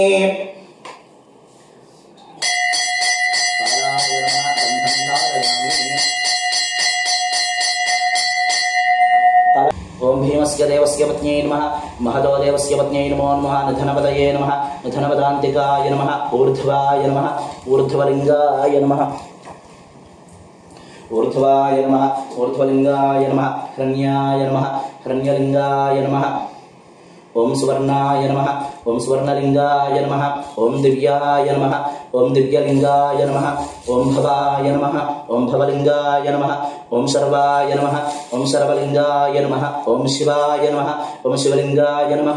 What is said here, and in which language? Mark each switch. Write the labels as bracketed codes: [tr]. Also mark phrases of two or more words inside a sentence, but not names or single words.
[sa] ओम भीमस्य देवस्य पत्न्यै नमः महदो देवस्य पत्न्यै नमो नमः निधनपदये नमः निधनपदान्तिकाय नमः ऊर्ध्वाय नमः ऊर्ध्वलिङ्गाय नमः ऊर्ध्वाय नमः ऊर्ध्वलिङ्गाय नमः हिरण्याय नमः हिरण्यलिङ्गाय नमः ఓం సువర్ణాయ నమః ఓం సువర్ణలింగాయ నమః ఓం దివ్యాయ నమః ఓం దివ్యలింగాయ నమః ఓం భవాయ నమః ఓం భవలింగాయ నమః ఓం సర్వాయ నమః ఓం సర్వలింగాయ నమః ఓం శివాయ నమః ఓం శివలింగాయ నమః